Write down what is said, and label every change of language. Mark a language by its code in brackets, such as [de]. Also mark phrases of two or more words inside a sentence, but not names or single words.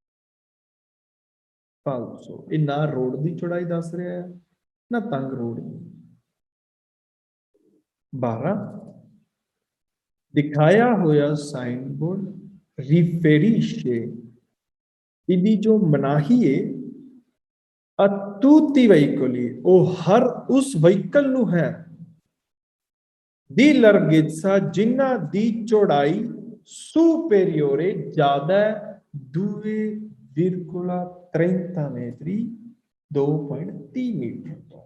[pa] ਫਾਲਸੋ ਇਹ ਨਾ ਰੋਡ ਦੀ ਚੌੜਾਈ ਦੱਸ ਰਿਹਾ ਹੈ ਨਾ ਤੰਗ ਰੋਡ ਦੀ। 12, ਦਿਖਾਇਆ ਹੋਇਆ ਸਾਈਨ ਬੋਰਡ ਰਿਫੇਰਿਸ਼ੇ ਇਹਦੀ ਜੋ ਮਨਾਹੀ ਹੈ [it] a tutti i veicoli [pa] ਉਹ ਹਰ ਉਸ ਵਹੀਕਲ ਨੂੰ ਹੈ ਦੀ larghezza ਜਿਨ੍ਹਾਂ ਦੀ ਚੌੜਾਈ superiore ਜ਼ਿਆਦਾ 2,30 metri 2.30 ਮੀਟਰ ਤੋਂ।